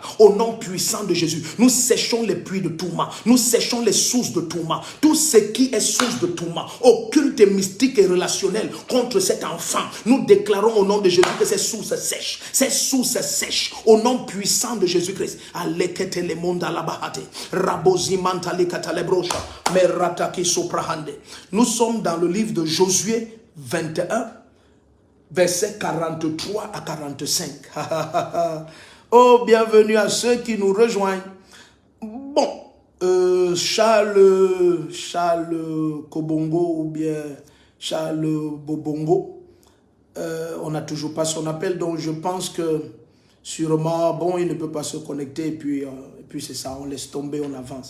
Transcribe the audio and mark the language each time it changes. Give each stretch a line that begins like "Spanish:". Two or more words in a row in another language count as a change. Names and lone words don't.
French: Au nom puissant de Jésus, nous séchons les puits de tourment, nous séchons les sources de tourment, tout ce qui est source de tourment, occulte et mystique et relationnel contre cet enfant. Nous déclarons au nom de Jésus que ces sources sèchent, ces sources sèchent, au nom puissant de Jésus-Christ. Alekete le monde à la bahate, rabozi mantali katalebrocha, merataki soprahande. Nous sommes dans le livre de Josué 21, versets 43 à 45. Oh, bienvenue à ceux qui nous rejoignent. Bon, Charles Kobongo ou bien Charles Bobongo, on n'a toujours pas son appel, donc je pense que sûrement, bon, il ne peut pas se connecter et puis c'est ça, on laisse tomber, on avance.